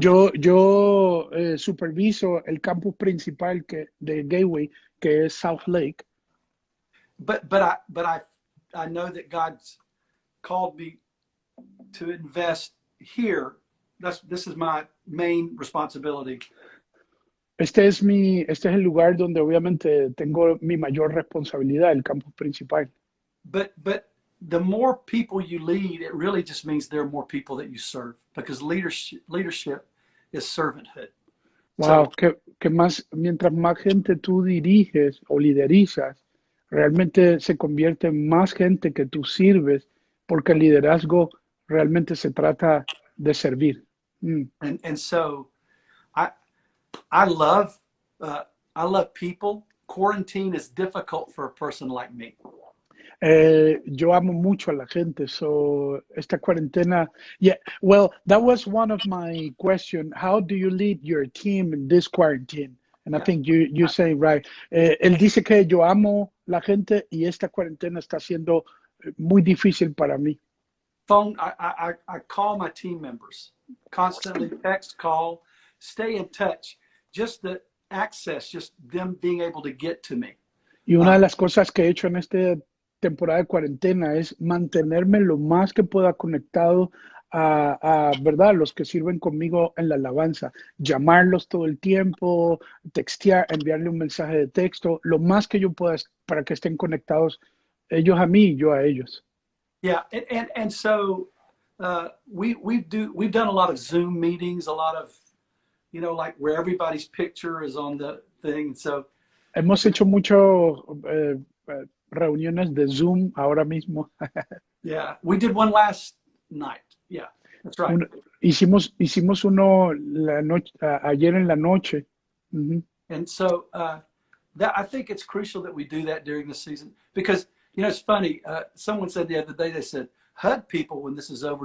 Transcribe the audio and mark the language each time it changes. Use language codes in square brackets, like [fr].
[es] Yo superviso el campus principal de Gateway, que es South Lake. [en] but I know that God's called me to invest here. This is my main responsibility. [es] Este es el lugar donde obviamente tengo mi mayor responsabilidad, el campus principal. [en] But the more people you lead, it really just means there are more people that you serve, because leadership is servanthood. So [es] Wow, que más, mientras más gente tú diriges o liderizas, realmente se convierte en más gente que tú sirves, porque el liderazgo realmente se trata de servir. [en] and so I I love uh, I love people. Quarantine is difficult for a person like me. [es] Yo amo mucho a la gente, so esta cuarentena, [en] yeah, well, that was one of my question. How do you lead your team in this quarantine? And I Yeah. think you say right. [es] Él dice que yo amo la gente y esta cuarentena está siendo muy difícil para mí. [en] I call my team members constantly, text, call, stay in touch. Just the access, just them being able to get to me. [es] Y una Um, de las cosas que he hecho en esta temporada de cuarentena es mantenerme lo más que pueda conectado ¿verdad? Los que sirven conmigo en la alabanza, llamarlos todo el tiempo, textear, enviarle un mensaje de texto, lo más que yo pueda para que estén conectados ellos a mí y yo a ellos. [en] yeah, and so we've done a lot of Zoom meetings, a lot of like where everybody's picture is on the thing. So [es] Hemos hecho mucho reuniones de Zoom ahora mismo. [en] yeah, we did one last night. Yeah, that's right. [es] Hicimos uno ayer en la noche. Ujú. [en] And so that I think it's crucial that we do that during the season, because it's funny. Someone said the other day, they said, hug people when this is over.